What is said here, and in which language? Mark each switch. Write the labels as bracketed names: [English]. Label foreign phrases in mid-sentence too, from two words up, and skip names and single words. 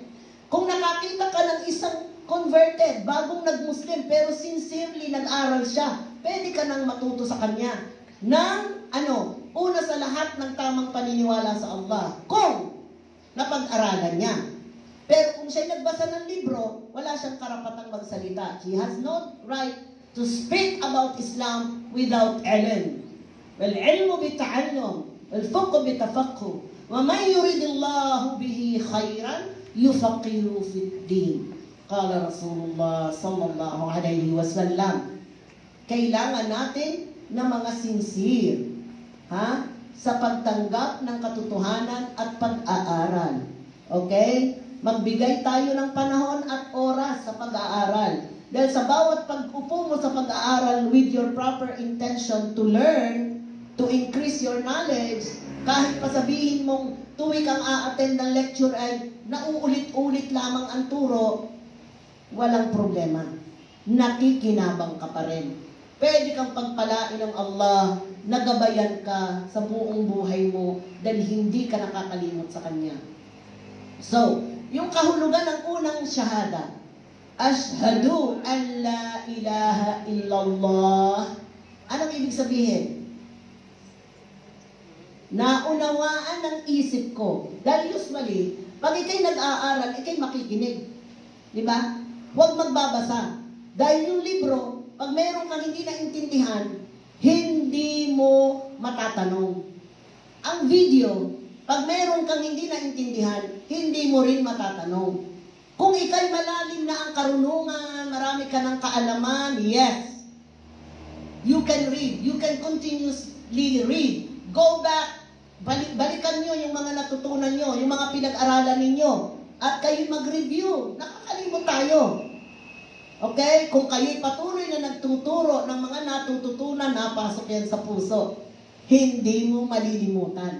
[Filipino] Kung nakakita ka ng isang converted, bagong nag-Muslim, pero sincerely nag-aral siya, pwede ka nang matuto sa kanya ng una sa lahat ng tamang paniniwala sa Allah, kung napag-aralan niya. Pero kung siya nagbasa ng libro, wala siyang karapatang magsalita. [English] He has no right to speak about Islam without ilm. [Arabic] والعلم بالتعلم والفقه بالتفقه ومن يرد الله به خيرا يفقهه في الدين. قال رسول الله صلى الله عليه وسلم. [Filipino] Kailangan natin na mga sincere sa pagtanggap ng katotohanan at pag-aaral. Okay? Magbigay tayo ng panahon at oras sa pag-aaral. Dahil sa bawat pag-upo mo sa pag-aaral [English] with your proper intention to learn, to increase your knowledge, [Filipino] kahit pasabihin mong tuwing kang a-attend ng lecture ay nauulit-ulit lamang ang turo, walang problema. Nakikinabang ka pa rin. Pwede kang pagpalain ng Allah, nagabayan ka sa buong buhay mo dahil hindi ka nakakalimot sa Kanya. So, yung kahulugan ng unang shahada, [Arabic] أشهد أن لا إله إلا الله. [Filipino] Anong ibig sabihin? Naunawaan ng isip ko. Dahil usually, pag ikay nag-aaral, ikay makikinig. Di ba? Huwag magbabasa. Dahil yung libro, pag meron kang hindi naintindihan, hindi mo matatanong. Ang video, pag meron kang hindi naintindihan, hindi mo rin matatanong. Kung ikay malalim na ang karunungan, marami ka ng kaalaman, [English] yes. You can read. You can continuously read. Go back. [Filipino] Balikan nyo yung mga natutunan nyo, yung mga pinag-aralan ninyo. At kayo mag-review. Nakakalimot tayo. Okay? Kung kayo'y patuloy na nagtuturo ng mga natututunan, napasok yan sa puso. Hindi mo malilimutan.